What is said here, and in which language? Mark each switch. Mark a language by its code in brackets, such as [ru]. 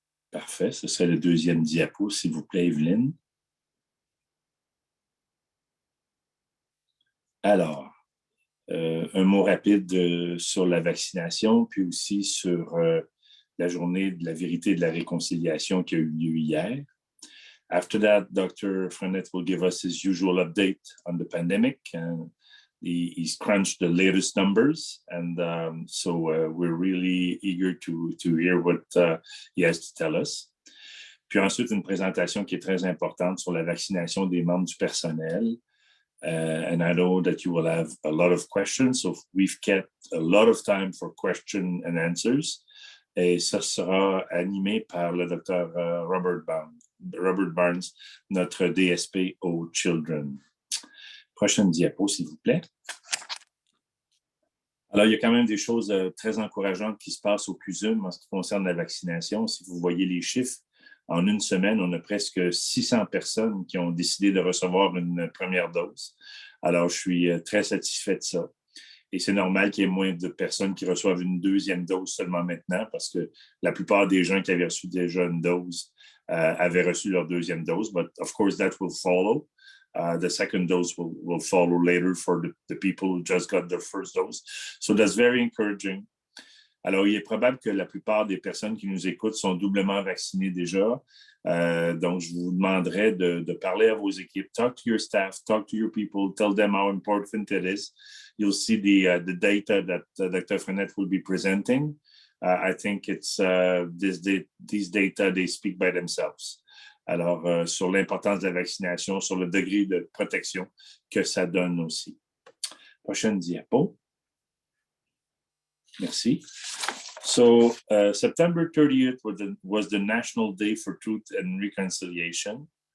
[fr] Parfait, ce serait le deuxième diapo, s'il vous plaît, Evelyne. Alors, un mot rapide sur la vaccination, puis aussi sur la journée de la vérité et de la réconciliation qui a eu lieu hier. [en] After that, Dr. Frenette will give us his usual update on the pandemic. And he's crunched the latest numbers. And so we're really eager to hear what he has to tell us. [fr] Puis ensuite, une présentation qui est très importante sur la vaccination des membres du personnel. [en] And I know that you will have a lot of questions. So we've kept a lot of time for question and answers. [fr] Et ça sera animé par le Dr. Robert Barnes, notre DSP aux Children. Prochaine diapo, s'il vous plaît. Alors, il y a quand même des choses très encourageantes qui se passent au CUSM en ce qui concerne la vaccination. Si vous voyez les chiffres, en une semaine, on a presque 600 personnes qui ont décidé de recevoir une première dose. Alors, je suis très satisfait de ça. Et c'est normal qu'il y ait moins de personnes qui reçoivent une deuxième dose seulement maintenant parce que la plupart des gens qui avaient reçu déjà une dose avaient reçu leur deuxième dose. [en] But of course, that will follow. The second dose will follow later for the people who just got their first dose. So that's very encouraging. [fr] Alors, il est probable que la plupart des personnes qui nous écoutent sont doublement vaccinées déjà. Donc, je vous demanderai de parler à vos équipes. [en] Talk to your staff, talk to your people, tell them how important it is. You'll see the data that Dr. Frenette will be presenting. I think it's these data, they speak by themselves. [fr] Alors, sur l'importance de la vaccination, sur le degré de protection que ça donne aussi. Prochaine diapo. Merci. [en] So September 30th was the National Day for Truth and Reconciliation.